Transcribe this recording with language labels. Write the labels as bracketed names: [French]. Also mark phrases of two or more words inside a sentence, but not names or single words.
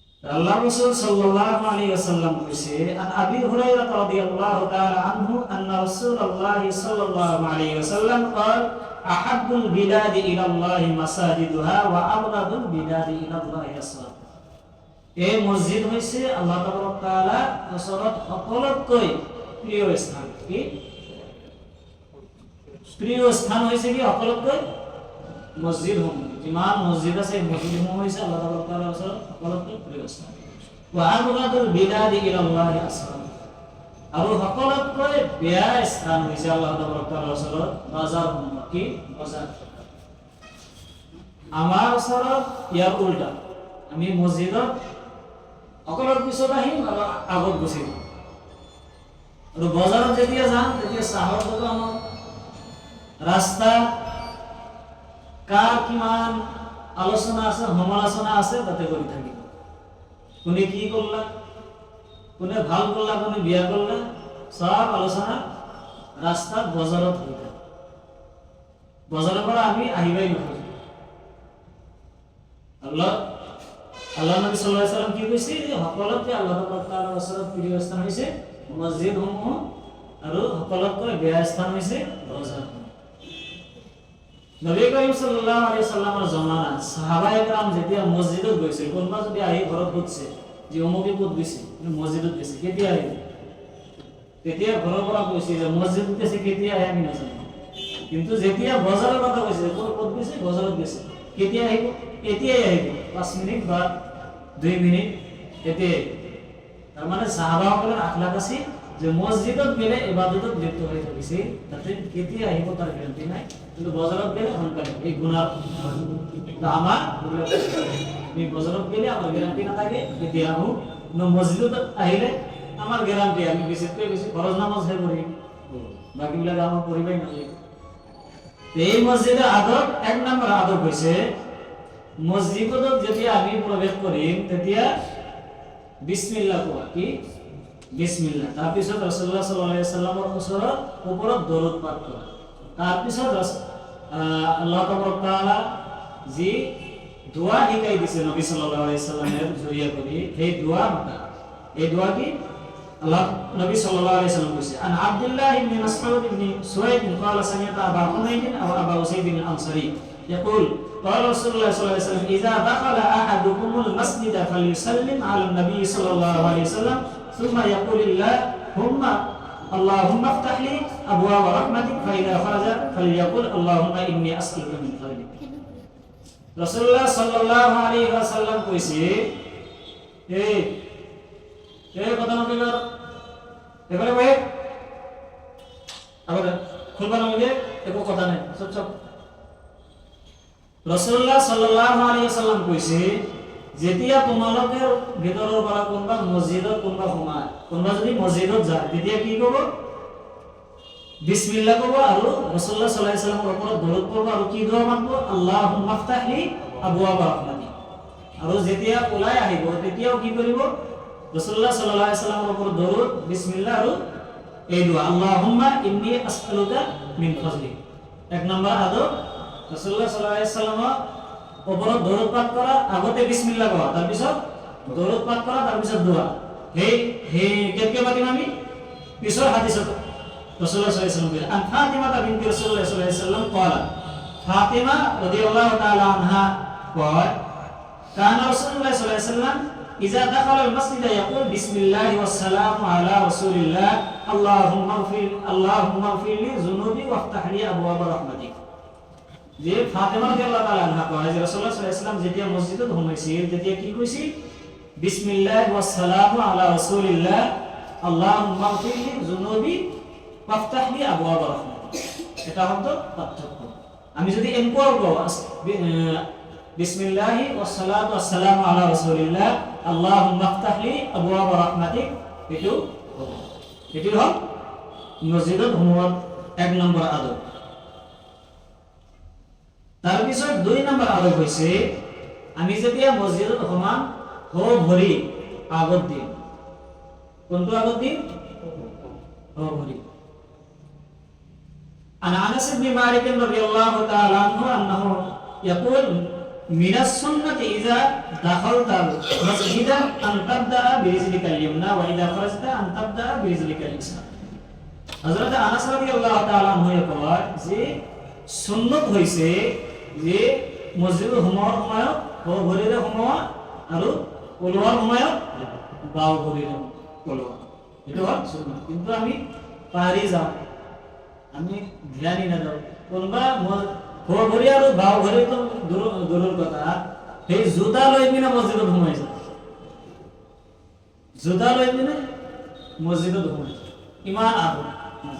[Arabic] الله رسول صلى الله عليه وسلم কইছে عن أبي هريرة رضي الله تعالى عنه أن رسول الله صلى الله عليه وسلم قال أحب البلاد إلى الله مساجدها وأبغض البلاد إلى الله أسواق. [Assamese] এই মসজিদ হইছে আল্লাহ তাআলা ওচৰত সকলোতকৈ প্ৰিয় স্থান। কি প্রিয় স্থান হয়েছে কি সকলোতকৈ মসজিদ সমূহ, যিমান মসজিদ আছে মসজিদ সমূহ হয়েছে আল্লাহ তাআলার ওচৰত সকলোতকৈ প্ৰিয় স্থান। [Arabic] وأبغض البلاد إلى الله أسواق, [Assamese] আৰু সকলোতকৈ বেয়া স্থান হৈছে আল্লাহ তাআলাৰ ওচৰত বাজাৰ সমূহ। কি বাজাৰ? আমাৰ ওচৰত ইয়াৰ উল্টা, আমি মসজিদত সকলোৰ পিছত আহিম আৰু আগত গুচি যাম, আৰু বজাৰত যেতিয়া যাম তেতিয়া চাহৰ দোকানত রাস্তা কার কিমান আলোচনা আছে সমালোচনা আছে তাতে কৰি থাকিব। কোনে কি করলা, কোনে ভাল করলা, কোনে বিয়া করলা, সব আলোচনা রাস্তাত বজাৰত হৈ থাকে। বজাৰৰ পৰা আমি আহিবাই নোখোজো। আল্লাহ নবী [Arabic] صلى الله عليه وسلم [Assamese] কি কৈছে যে সকলোতকৈ আল্লাহ তাআলাৰ ওচৰত প্ৰিয় স্থান হৈছে মসজিদ সমূহ, আৰু সকলোতকৈ বেয়া স্থান হৈছে বজাৰ। নবী করিম [Arabic] صلى الله عليه وسلم [Assamese] জমানাত সাহাবায়ে কেৰাম যেতিয়া মসজিদত গৈছিল, কোনোবা যদি আহি ঘৰত সুধিছে যে অমুকে ক'ত গৈছে, মসজিদত গৈছে, কেতিয়া আহিব, তেতিয়া ঘৰৰ পৰা কৈছে যে মসজিদত গৈছে, কেতিয়া আহে আমি নাজানো। কিন্তু যেতিয়া বজাৰৰ কথা কৈছে, ক'ত গৈছে, বজাৰত গৈছে, কেতিয়া আহিব, এতিয়াই আহিব, 5 মিনিট বা 2 মিনিট এতিয়াই। তাৰ মানে সাহাবাসকলৰ আখলাক আছিল যে মসজিদত গেলে ইবাদতত লিপ্ত হয়ে থাকিছে, তাতে কেতিয়া আহিব তাৰ গ্যারান্টি নাই। কিন্তু বজাৰত গেলে সোনকালে এই গুনাহ আমার আমি বজাৰত গেলে আমার গ্যারান্টি না থাকে কেতিয়া আহো। মসজিদত আহিলে আমার গ্যারান্টি, আমি বেশিতকৈ বেশি ফরজ নামাজ হে পড়ি, বাকিবিলাক আমার পড়িবাই নালাগে। এই মসজিদের আদব, 1 নম্বর আদব হইছে মসজিদত যেতিয়া আমি প্রবেশ করিম তেতিয়া বিসমিল্লাহ কোৱা। কি বিসমিল্লাহ, তাৰপিছত ৰাসূলুল্লাহ [Arabic] صلى الله عليه وسلم [Assamese] ওপৰত দরুদ পাঠ কৰা, তাৰপিছত আল্লাহ তাআলা যি দোয়া শিকাই দিছে নবী [Arabic] صلى الله عليه وسلم [Assamese] জৰিয়া কৰি, সেই দোয়া মাতা। এই দোয়া কি আল্লাহ নবী [Arabic] صلى الله عليه وسلم কৈছে عن عبد الله ابن مسعود ابن سويد قال سمعت ابا حنين او ابا اسيد الانصاري يقول قال رسول الله صلى الله عليه وسلم اذا دخل احدكم المسجد فليسلم على النبي صلى الله عليه وسلم ثم يقول اللهم افتح لي ابواب رحمتك فاذا خرج فليقول اللهم اني اسالك من فضلك। [Assamese] রাসূলুল্লাহ [Arabic] صلى الله عليه وسلم [Assamese] কইছে এই কথা নকইবার এবারে ভাই আবার খুলবা নামে একো কথা নাই, চুপ। রাসূলুল্লাহ [Arabic] صلى الله عليه وسلم [Assamese] কইছে যেতিয়া তোমালোকৰ ভিতৰৰ পৰা কোনবা মসজিদত কোনবা সোমায়, কোনবা যদি মসজিদত যায় তেতিয়া কি কব, বিসমিল্লাহ কব, আৰু রাসূলুল্লাহ [Arabic] صلى الله عليه وسلم [Assamese] ওপৰত দরুদ পড়ব, আৰু কি দোয়া মাগব, [Arabic] اللهم افتح لي أبواب رحمتك. [Assamese] আৰু যেতিয়া ওলাই আহিব তেতিয়াও কি কৰিব, রাসূলুল্লাহ [Arabic] صلى الله عليه وسلم [Assamese] ওপৰত দরুদ, বিসমিল্লাহ আৰু এই দোয়া [Arabic] اللهم إني أسألك من فضلك. [Assamese] 1 নম্বর আদব রাসূলুল্লাহ [Arabic] صلى الله عليه وسلم [Assamese] ওপৰত দরুদ পাঠ কৰা, আগতে বিসমিল্লাহ কোৱা, তাৰ পিছত দরুদ পাঠ কৰা, তাৰ পিছত দোয়া। হে কেকে পাতিম আমি পিছৰ হাদিসত [Arabic] رسول الله صلى الله عليه وسلم عن فاطمة بنت رسول الله صلى الله عليه وسلم قال فاطمة رضي الله تعالى عنها [Assamese] কয় [Arabic] كان رسول الله صلى الله عليه وسلم إذا دخل المسجد يقول بسم الله والسلام على رسول الله اللهم اغفر لي ذنوبي وافتح لي أبواب رحمتك. [Assamese] যে ফাতিমা [Arabic] رضي الله تعالى عنها [Assamese] কয় যে রাসূলুল্লাহ [Arabic] صلى الله عليه وسلم [Assamese] যেতিয়া মসজিদত সোমাইছিল তেতিয়া কি কৈছিল, [Arabic] بسم الله والسلام على رسول الله اللهم اغفر لي ذنوبي وافتح لي أبواب رحمتك. [Assamese] এটা হলো পার্থক্য। আমি যদি এনকোয়ার কও [Arabic] بسم الله والصلاة والسلام على رسول الله اللهم افتح لي أبواب رحمتك, [Assamese] এটো হল মসজিদত সোমোৱাৰ 1 নম্বৰ আদব। তাৰপিছত 2 নম্বৰ আদব হৈছে আমি যেতিয়া মসজিদত সোমাম ভৰি আগত দিম। কোনটো আগত দিম? ভৰি। [Arabic] عن انس بن مالك رضي الله تعالى عنه انه يقول من السنة إذا دخلت المسجد أن تبدأ برجلك اليمنى وإذا خرجت أن تبدأ برجلك اليسرى. [Assamese] হযরত আনাস [Arabic] رضي الله تعالى عنه [Assamese] কয় যে সুন্নত হইছে যে মসজিদে সোমোৱাৰ সময়ত বাওঁ ভৰিৰে সোমোৱা আৰু ওলোৱাৰ সময়ত বাওঁ ভৰিৰে ওলোৱা, এইটো হ'ল সুন্নত। কিন্তু আমি পাহৰি যাওঁ, আমি ধ্যানই নাযাওঁ। কোনোবা সোঁ ভৰি আৰু বাওঁ ভৰিটো দূৰৰ কথা, সেই জোতা লৈ পিনে মছজিদত সোমাই যায়, জোতা লৈ পিনে মছজিদত সোমাই যায়, ইমান আদৰ।